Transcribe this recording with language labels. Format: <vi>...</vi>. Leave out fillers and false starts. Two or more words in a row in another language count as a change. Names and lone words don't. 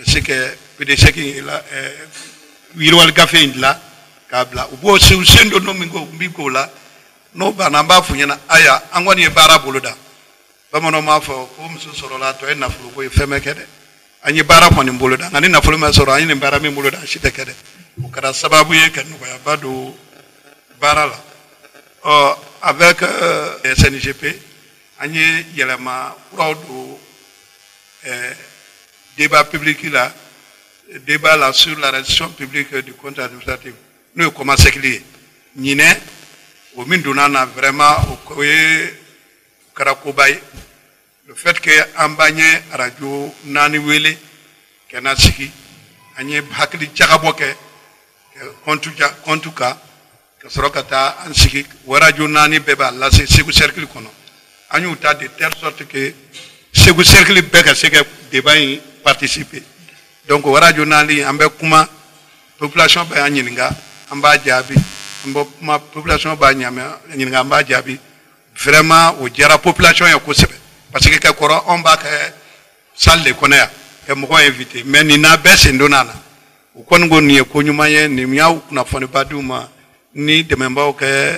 <bm>se ka PDC yiriwali gafe in dilan k'a bila u b'o sen don min k'o la n'o banna an b'a f'u ɲɛna aya an kɔni ye baara boloda bamananw b'a fɔ ko muso sɔrɔla tɔ ye nafolo ko ye fɛn bɛ kɛ dɛ an ye baara kɔni boloda nka ni nafolo ma sɔrɔ an ye nin baara min boloda si tɛ kɛ dɛ o kɛra sababu ye ka nɔgɔyaba don baara la avec SNGP an ye yɛlɛma kuraw don</bm> <fr>débat public la débat là sur la restitution publique du compte administratif</fr> <bm>n'o ye kɔmasegili ye ɲinɛ o min donna na</bm> <fr>vraiment o</fr> <bm>ye kɛra koba ye</bm> <fr>le fait que</fr> <bm>an b'an ye radio naani wele ka na sigi an ye hakili jagabɔ kɛ compte kan ka sɔrɔ ka taa an sigi o radio naani bɛɛ b'a lase Segu cercle kɔnɔ an y'u ta</bm> <fr>de telle sorte que</fr> <bm>Segu cercle bɛɛ ka se ka débat in participer donc o radio naani an bɛ kuma population bɛ an ɲininka an b'a jaabi an bɛ kuma population b'a ɲininka an b'a jaabi vraiment o diyara population ye kosɛbɛ</bm> <fr>parce que</fr> <bm>ka kɔrɔ anw b'a kɛ</bm> <fr>salle de</fr> <bm>kɔnɔ yan ka mɔgɔw invité mais nin n'a bɛɛ sen donna a la o kɔni ko nin ye ko ɲuman ye nin y'aw kunnafoniba d'u ma ni dɛmɛbaaw kɛ</bm>